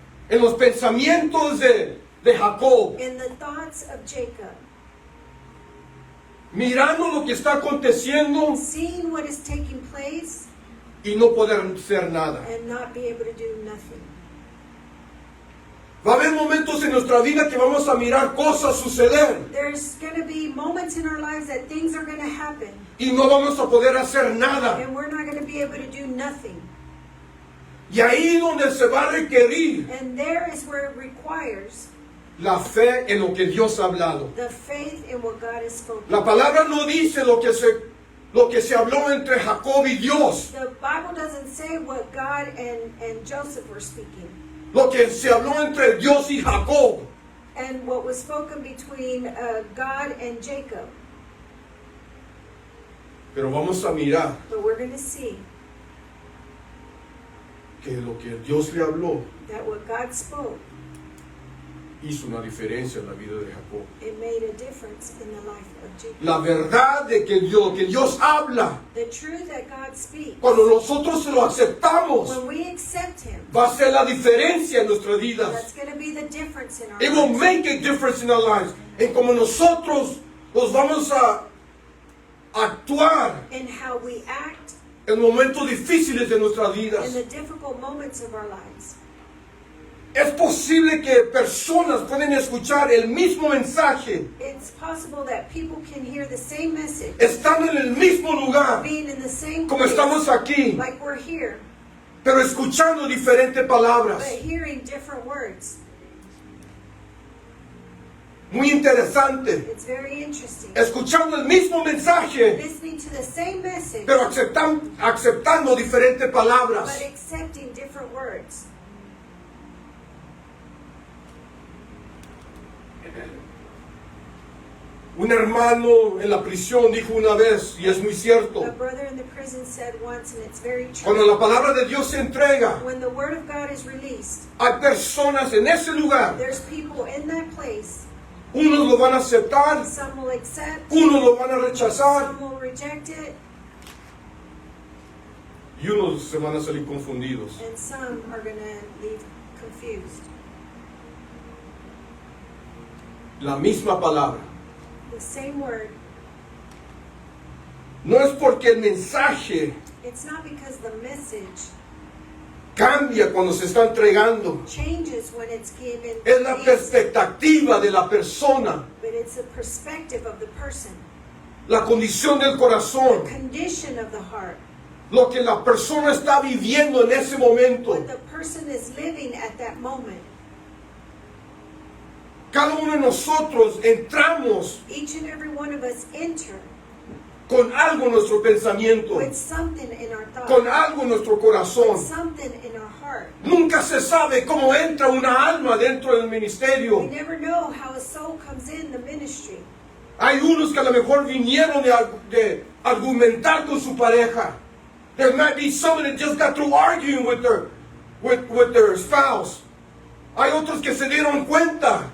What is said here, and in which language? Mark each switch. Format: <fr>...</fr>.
<es>En los pensamientos de Jacob,</es> <en>in the thoughts of Jacob,</en> <es>mirando lo que está aconteciendo</es> <en>seeing what is taking place</en> <es>y no poder hacer nada.</es> <en>and not be able to do nothing.</en> <es>Va a haber momentos en nuestra vida que vamos a mirar cosas suceder</es> <en>There's going to be moments in our lives that things are going to happen,</en> <es>y no vamos a poder hacer nada.</es> <en>and we're not going to be able to do nothing.</en> <es>Y ahí donde se va a requerir</es> <en>And there is where it requires</en> <es>la fe en lo que Dios ha hablado.</es> <en>the faith in what God has spoken.</en> <es>La palabra no dice lo que se habló entre Jacob y Dios.</es> <en>The Bible doesn't say what God and Joseph were speaking,</en> <es>Lo que se habló entre Dios y Jacob.</es> <en>and what was spoken between God and Jacob.</en> <es>Pero vamos a mirar</es> <en>But we're going to see</en> <es>que lo que Dios le habló</es> <en>that what God spoke,</en> <es>hizo una diferencia en la vida de Jacob.</es> <en>it made a difference in the life of Jacob.</en> <es>La verdad de que Dios habla,</es> <en>The truth that God speaks,</en> <es>cuando nosotros lo aceptamos,</es> <en>when we accept Him,</en> <es>va a ser la diferencia en nuestras vidas.</es> <en>that's going to be the difference in our It will lives. make a difference in our lives.</en> <es>En como nosotros los vamos a actuar</es> <en>In how we act</en> <es>en momentos difíciles de nuestras</es> <en>in</en> <es>vidas.</es> <en>the difficult moments of our lives.</en> <es>Es posible que personas pueden escuchar el mismo mensaje,</es> <en>It's possible that people can hear the same message,</en> <es>estando en el mismo lugar,</es> <en>being in the same</en> <es>como</es> <en>place,</en> <es>estamos aquí,</es> <en>like we're here,</en> <es>pero escuchando diferentes palabras.</es> <en>but hearing different words.</en> <es>Muy interesante.</es> <en>It's very interesting.</en> <es>Escuchando el mismo mensaje,</es> <en>Listening to the same message,</en> <es>pero aceptando diferentes palabras.</es> <en>but accepting different words.</en> <es>Un hermano en la prisión dijo una vez, y es muy cierto,</es> <en>A brother in the prison said once, and it's very</en> <es>cuando</es> <en>true,</en> <es>la palabra de Dios se entrega,</es> <en>when the word of God is released,</en> <es>hay personas en ese lugar,</es> <en>there's people in that place.</en> <es>unos lo van a aceptar,</es> <en>Some will accept,</en> <es>unos lo van a rechazar,</es> <en>some will reject it,</en> <es>y unos se van a salir confundidos.</es> <en>and some are going to leave confused.</en> <es>La misma palabra.</es> <en>The same word,</en> <es>No es porque el mensaje</es> <en>it's not because the message</en> <es>cambia cuando se está entregando.</es> <en>changes when it's given,</en> <es>Es la perspectiva de la persona,</es> <en>but it's the perspective of the person,</en> <es>la condición del corazón,</es> <en>condition of the heart,</en> <es>lo que la persona está viviendo en ese momento.</es> <en>what the person is living at that moment.</en> <es>Cada uno de nosotros entramos</es> <en>Each and every one of us enter</en> <es>con algo en nuestro pensamiento,</es> <en>with something in our thought,</en> <es>con algo en nuestro</es> <en>with</en> <es>corazón.</es> <en>something in our heart.</en> <es>Nunca se sabe cómo entra una alma dentro del</es> <en>We</en> <es>ministerio.</es> <en>never know how a soul comes in the ministry.</en> <es>Hay unos que a lo mejor vinieron de argumentar con su pareja.</es> <en>There might be somebody that just got through arguing with their spouse.</en> <es>Hay otros que se dieron cuenta</es>